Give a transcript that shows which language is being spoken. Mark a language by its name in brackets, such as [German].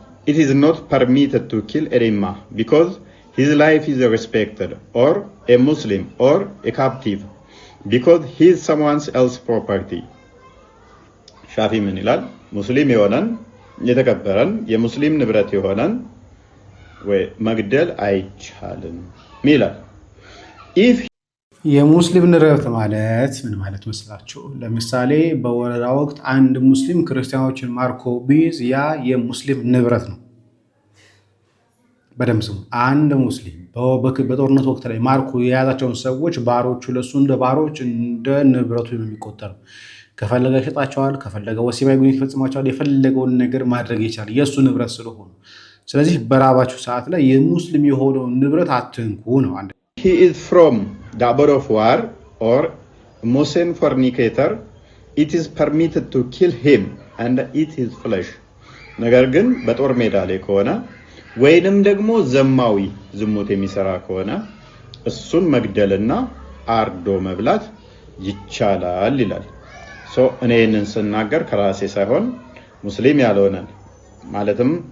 [English] It is not permitted to kill a rimma because his life is respected, or a Muslim or a captive because he is someone else's property. [Amharic] ሻፊ ምን ይላል? ሙስሊም የሆነን የተከበረን የሙስሊም ንብረት የሆነን ወይ መግደል አይቻልም ይላል። የሙስሊም ንብረት ማለት ምን ማለት መስላችሁ? ለምሳሌ በወረራ ወቅት አንድ ሙስሊም ክርስቲያኖችን ማርኮ ቢይዝ ያ የሙስሊም ንብረት ነው። በደምብ ስሙ። አንድ ሙስሊም በጦርነት ወቅት ላይ ማርኮ የያዛቸውን ሰዎች ባሮቹ ለሱ እንደ ባሮች እንደ ንብረቱ የሚቆጠሩ፣ ከፈለገ ይሸጣቸዋል፣ ከፈለገ ወሲባዊ ግንኙነት ይፈጽማቸዋል፣ የፈለገውን ነገር ማድረግ ይችላል የሱ ንብረት ስለሆኑ። ስለዚህ በራባችሁ ሰዓት ላይ የሙስሊም የሆነውን ንብረት አትንኩ ነው። [English] He is from the abode of war or Muslim fornicator, it is permitted to kill him and eat his flesh. [Amharic] ነገር ግን በጦር ሜዳ ላይ ከሆነ ወይንም ደግሞ ዘማዊ ዝሙት የሚሰራ ከሆነ እሱን መግደልና አርዶ መብላት ይቻላል ይላል። እኔ ይህንን ስናገር ከራሴ ሳይሆን ሙስሊም ያልሆነን ማለትም